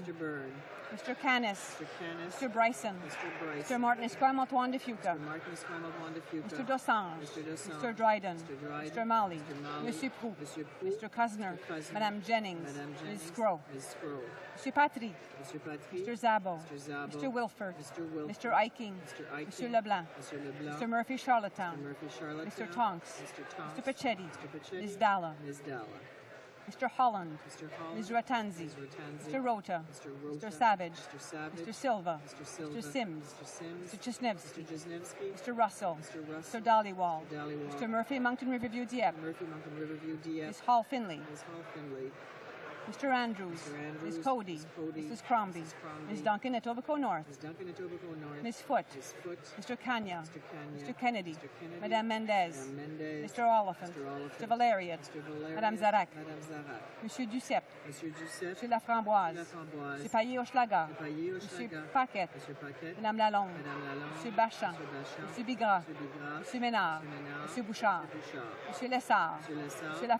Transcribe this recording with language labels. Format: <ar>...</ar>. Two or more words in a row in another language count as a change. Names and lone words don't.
<en>Mr. Canis. Mr. Bryson. Mr. Martin Esquam Antoine de Fuca. Mr. Dosange. Mr. Dryden. Mr. Malley. Monsieur Proux. Mr. Cuzner. Madame Jennings. Ms. Scrow. Mr. Patry. Mr. Zabo. Mr. Wilford. Mr. Eiking. Mr. Leblanc. Mr. Murphy Charlottetown. Mr. Tonks. Mr. Pachetti. Ms. Dalla. Mr. Holland. Ms. Ratanzi. Mr. Rota. Mr. Savage. Mr. Silva. Mr. Sims. Mr. Chisnevsky. Mr. Russell. Mr. Dollywall. Mr. Murphy Moncton Riverview Dieppe. Ms. Hall Finley. Mr. Andrews. Ms. Cody. Mrs. Crombie. Ms. Duncan at Etobicoke North. Ms. Foote. Mr. Kanya. Mr. Kennedy. Madame Mendez. Mr. Oliphant. Mr. Valerian. Madame Zarak. Monsieur Duceppe. Monsieur Laframboise. Monsieur Payet-Hochelaga. Monsieur Paquette. Madame Lalonde. Monsieur Bachan. Monsieur Bigras. Monsieur Ménard. Monsieur Bouchard. Monsieur Lessard. Monsieur Laforêt.</en>